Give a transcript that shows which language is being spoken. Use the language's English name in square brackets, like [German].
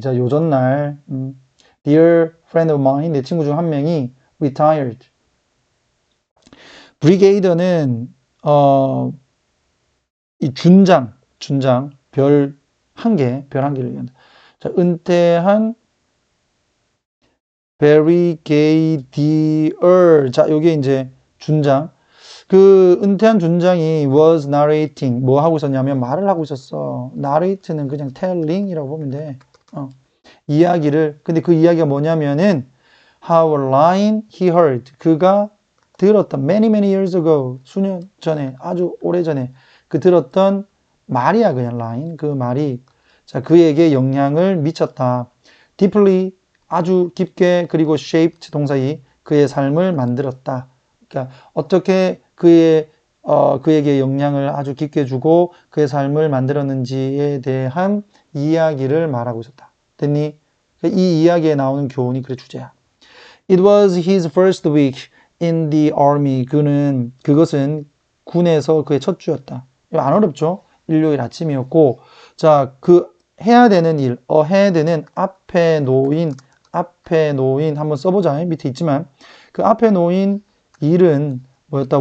[Korean] 자, 요전날, [English] dear friend of mine. [Korean] 내 친구 중 한 명이 retired. 브리게이더는, 이 준장, 별 한 개를 얘기한다. 자, 은퇴한 brigadier. 자, 요게 이제 준장. 그 은퇴한 준장이 [English] was narrating. [Korean] 뭐 하고 있었냐면 말을 하고 있었어. narrate는 그냥 telling이라고 보면 돼. 이야기를. 근데 그 이야기가 뭐냐면은 [English] how a line he heard. [Korean] 그가 들었던 [English] many years ago. [Korean] 수년 전에, 아주 오래전에 그 들었던 말이야, 그냥 line. 그 말이 자, 그에게 영향을 미쳤다. [English] deeply [Korean] 아주 깊게 그리고 [English] shaped [Korean] 동사이 그의 삶을 만들었다. 그러니까 어떻게 그에게 영향을 아주 깊게 주고 그의 삶을 만들었는지에 대한 이야기를 말하고 있었다. 됐니? 이 이야기에 나오는 교훈이 그래 주제야. [English] It was his first week in the army. [Korean] 그것은 군에서 그의 첫 주였다. 이거 안 어렵죠? 일요일 아침이었고, 자, 해야 되는 일, 해야 되는 앞에 놓인 한번 써보자. 밑에 있지만 그 앞에 놓인 일은 뭐였다?